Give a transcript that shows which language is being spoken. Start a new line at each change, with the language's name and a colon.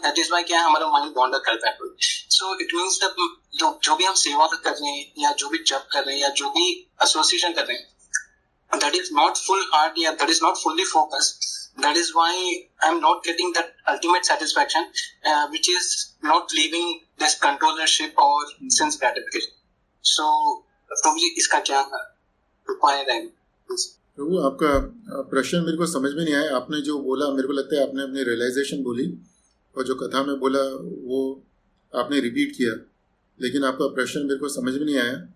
English: that is why
Hindi: क्या हमारा mind wander करता है।
English: so it means that
Hindi: जो भी हम सेवा कर रहे हैं या जो भी जप कर रहे हैं या जो भी एसोसिएशन कर रहे हैं,
English: that is not full heart, yeah, that is not fully focused. That is why I'm not getting that ultimate satisfaction, which is not leaving this controllership or sense gratification. So probably
Hindi: इसका क्या उपाय रहेगा? प्रभु, आपका प्रश्न मेरे को समझ में नहीं आया। आपने जो बोला मेरे को लगता है आपने अपनी रियलाइजेशन बोली और जो कथा में बोला वो आपने रिपीट किया, लेकिन आपका प्रश्न मेरे को समझ में नहीं आया।